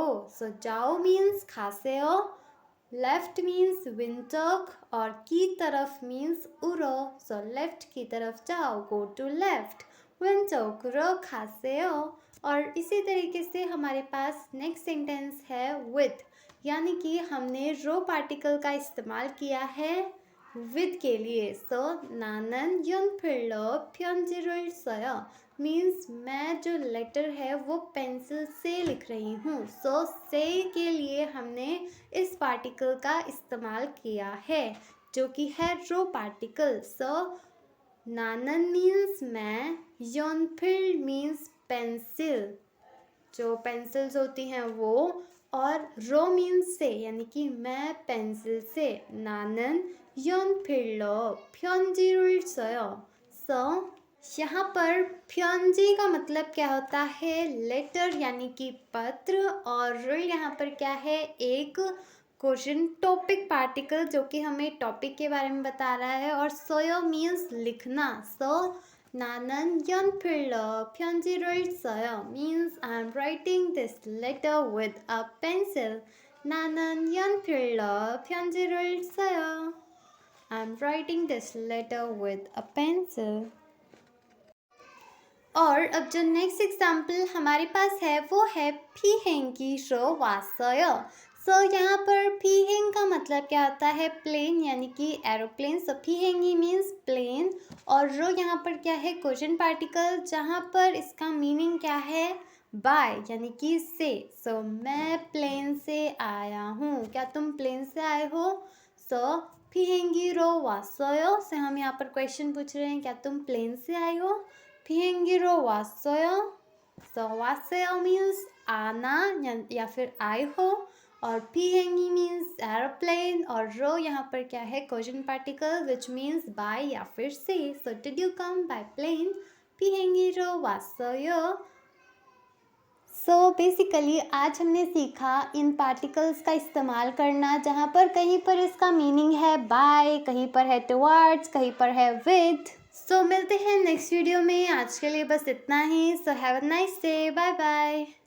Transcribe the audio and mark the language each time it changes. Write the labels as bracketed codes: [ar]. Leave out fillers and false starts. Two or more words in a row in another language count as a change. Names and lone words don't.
[hi] सो जाओ मीन्स खासेयो, लेफ्ट मीन्स विंटोक और की तरफ मीन्स उरो। सो लेफ्ट की तरफ जाओ, [en] go to left, [ko] 왼쪽으로 가세요. [hi] और इसी तरीके से हमारे पास [en] next sentence [hi] है विद, यानी कि हमने रो पार्टिकल का इस्तेमाल किया है विद के लिए। सो [ko] 나는 연필로 편지를 써요 [hi] मीन्स मैं जो लेटर है वो पेंसिल से लिख रही हूँ। सो से के लिए हमने इस पार्टिकल का इस्तेमाल किया है जो कि है रो पार्टिकल। सो नानन मीन्स मैं, योनफिल मीन्स पेंसिल, जो पेंसिल्स होती हैं वो, और रो मीन्स से, यानी कि मैं पेंसिल से। [ko] 나는 연필로 편지를 써요। [hi] सो यहाँ पर प्योंजी का मतलब क्या होता है, लेटर यानी कि पत्र, और रुल यहाँ पर क्या है, एक [en] question topic particle [hi] जो कि हमें टॉपिक के बारे में बता रहा है। और सोयो मीन्स लिखना। सो [ko] 나는 연필로 편지를 써요 [en] means I'm writing this letter with a pencil. [ko] 나는 연필로 편지를 써요, [en] I'm writing this letter with a pencil. [hi] और अब जो [en] next example [hi] हमारे पास है वो है [ko] 피행기 로 왔어요। [hi] सो यहाँ पर 피행 का मतलब क्या होता है, प्लेन, यानी कि एरोप्लेन। सो 피행이 मीन्स प्लेन और रो यहाँ पर क्या है, [en] question particle, [hi] जहाँ पर इसका मीनिंग क्या है, बाय यानी कि से। सो मैं प्लेन से आया हूँ। क्या तुम प्लेन से आए हो? [ko] सो 비행기로 왔어요? [hi] से हम यहाँ पर क्वेश्चन पूछ रहे हैं, क्या तुम प्लेन से आए हो? [ko] 비행기로 왔어요? [hi] सो 왔어요 मीन्स आना या फिर आए हो, और 비행기 मीन्स एरोप्लेन, और रो यहाँ पर क्या है? [en] question particle which means by [hi] या फिर से। [en] So did you come by plane? [ko] 비행기로 왔어요? [en] so basically [hi] आज हमने सीखा इन पार्टिकल्स का इस्तेमाल करना, जहाँ पर कहीं पर इसका मीनिंग है बाय, कहीं पर है टुवर्ड्स, कहीं पर है विद। सो मिलते हैं [en] next video [hi] में। आज के लिए बस इतना ही। [en] So have a nice day. Bye bye.